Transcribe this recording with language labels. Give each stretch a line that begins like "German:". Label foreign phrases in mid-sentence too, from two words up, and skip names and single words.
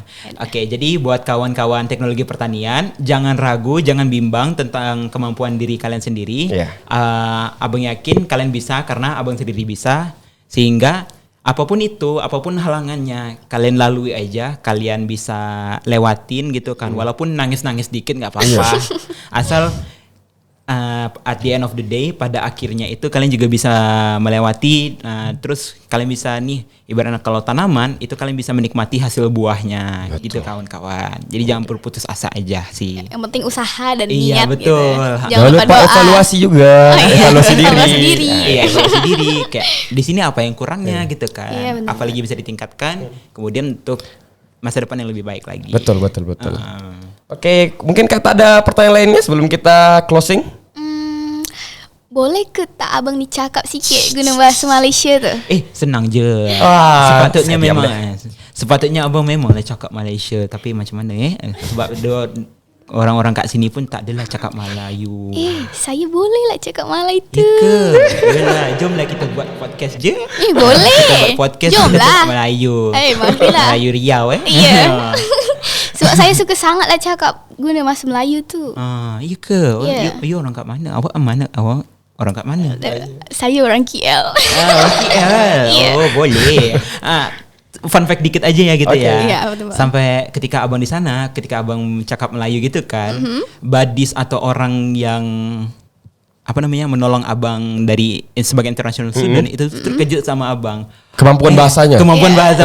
Indonesian: Oke, jadi buat kawan-kawan teknologi pertanian, jangan ragu, jangan bimbang tentang kemampuan diri kalian sendiri. Iya. Abang yakin kalian bisa karena abang sendiri bisa. Sehingga apapun itu, apapun halangannya, kalian lalui aja, kalian bisa lewatin gitu kan. Walaupun nangis-nangis dikit nggak apa-apa.
English: Asal at the end of the day,
Indonesian: pada akhirnya itu kalian juga bisa melewati. Terus kalian bisa nih, ibaratnya kalau tanaman itu kalian bisa menikmati hasil buahnya. Gitu kawan-kawan. Jadi jangan berputus asa aja sih. Yang penting usaha dan Iya, niat betul. gitu. Jangan lupa evaluasi juga, evaluasi diri. Evaluasi diri. Iya, evaluasi diri. Kayak di sini apa yang kurangnya gitu kan. Iya, benar. Apalagi bisa ditingkatkan. Kemudian untuk masa depan yang lebih baik lagi. Betul. Oke, mungkin kata ada pertanyaan lainnya sebelum kita closing?
Malay: Boleh ke tak abang dicakap sikit guna bahasa Malaysia tu? Senang je. Wah, Sepatutnya saya diam memang.
Indonesian: deh.
Malay: Sepatutnya abang memang lah cakap Malaysia, tapi macam mana sebab orang-orang kat sini pun tak adalah cakap Melayu. Saya boleh lah cakap Malay tu. Yalah, jomlah kita buat podcast je. Boleh. Kita buat podcast Jom kita lah. cakap Melayu. Marilah. Melayu Riau Ya. Sebab saya suka sangat lah cakap guna bahasa Melayu tu. Ya ke? Ya. You orang kat mana? Awak orang kat mana? Saya orang KL. Orang KL. Ya. Oh, boleh.
English: Fun fact
Indonesian: dikit aja ya gitu Okay. ya. Ya, betul. Sampai ketika abang di sana, ketika abang cakap Melayu gitu kan, badis atau orang yang menolong abang dari sebagai
English: international student
Indonesian: itu terkejut sama abang. Kemampuan bahasanya. Kemampuan bahasa